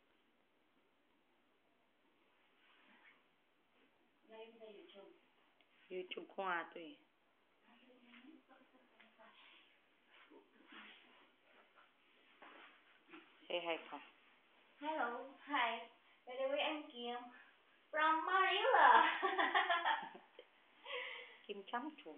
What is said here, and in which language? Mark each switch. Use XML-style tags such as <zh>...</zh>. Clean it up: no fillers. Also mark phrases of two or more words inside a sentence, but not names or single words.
<tl>Live sa YouTube. YouTube ko nga to eh.</tl> <en>Say hi</en> <tl>ka.</tl> <en>Hello, hi. By the way, I'm Kim from Manila. Kim Chang-Chu.</en>